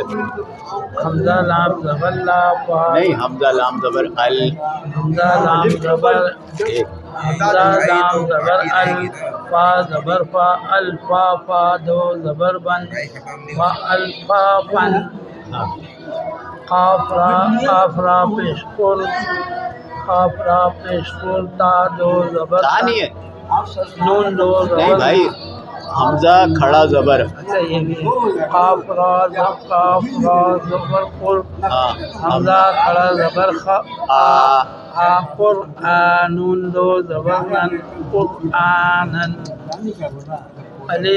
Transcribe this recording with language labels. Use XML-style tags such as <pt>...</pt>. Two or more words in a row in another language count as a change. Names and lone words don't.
<ur>حمزہ لام زبر لا پا نہیں، حمزہ لام زبر ال حمزہ لام زبر حمزہ لام زبر ال فا زبر فا الفا فا دو زبر بن فا الفا فن قاف را پیشکل قاف را پیشکل تا دو زبر تا نہیں ہے، نون دو نہیں زبر بھائی، حمزہ کھڑا زبر اچھا یہ بھی قاف را زبر قل ہاں، حمزہ کھڑا زبر خا آ قرآن دو زبر نن قرآنن الف</ur>